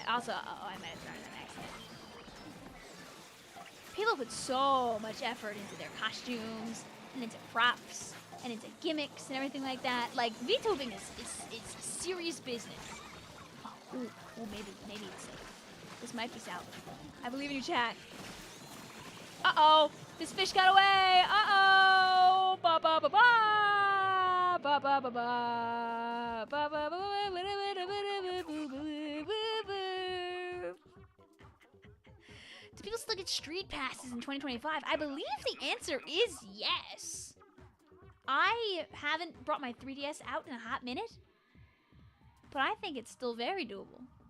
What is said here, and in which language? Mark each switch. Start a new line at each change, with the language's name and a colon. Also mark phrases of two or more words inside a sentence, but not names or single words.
English: Also, I might have started that accident. People put so much effort into their costumes and into props and into gimmicks and everything like that. Like, VTubing is serious business. Oh, maybe it's safe. This might be salvageable. I believe in you, chat. Uh-oh! This fish got away! Uh-oh! Ba ba ba ba! Ba ba ba ba! Ba ba ba ba! Do people still get street passes in 2025? I believe the answer is yes. I haven't brought my 3DS out in a hot minute, but I think it's still very doable.